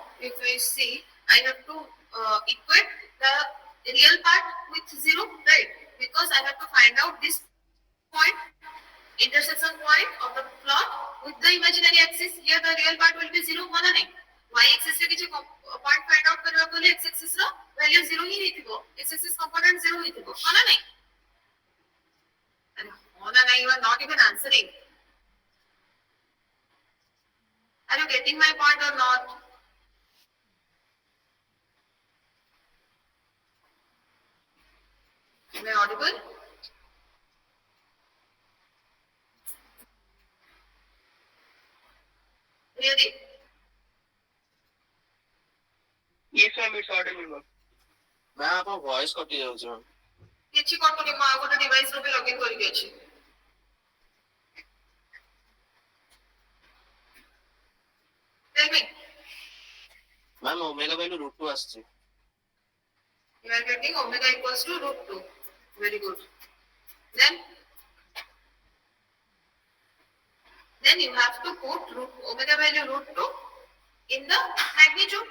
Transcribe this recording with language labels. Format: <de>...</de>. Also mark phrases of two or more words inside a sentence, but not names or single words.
<en>If I see, I have to equate the real part with 0, right? Because I have to find out this point, intersection point of the plot with the imaginary axis. Here the real part will be 0,</en> <or>ମାନେ ନାହିଁ.</or> <en>Y axis</en> <or>ରେ କିଛି</or> <en>point find out</en> <or>କରିବା ବୋଲି</or> <en>x axis</en> <or>ର value 0 ହିଁ ହେଉଥିବ,</or> <en>x axis component 0</en> <or>ହେଉଥିବ, ମାନେ ନାହିଁ.</or> <en>And</en> <or>ମାନେ ନାହିଁ,</or> <en>you are not even answering. Are you getting my point or not? Am I audible? Really? Yes, ma'am, it's audible, ma'am.</en> <or>Ma'am, आपको voice କଟି ଯାଉଛି, ma'am. କିଛି କଟୁନି, ମୁଁ ଆଉ ଗୋଟେ ଡିଭାଇସ ରୁ ବି ଲଗଇନ କରିକି ଅଛି.</or> <en>Tell me. Ma'am, omega value root 2 आछछि. You are getting omega equals to root 2. Very good. Then you have to put omega value root 2 in the magnitude.</en>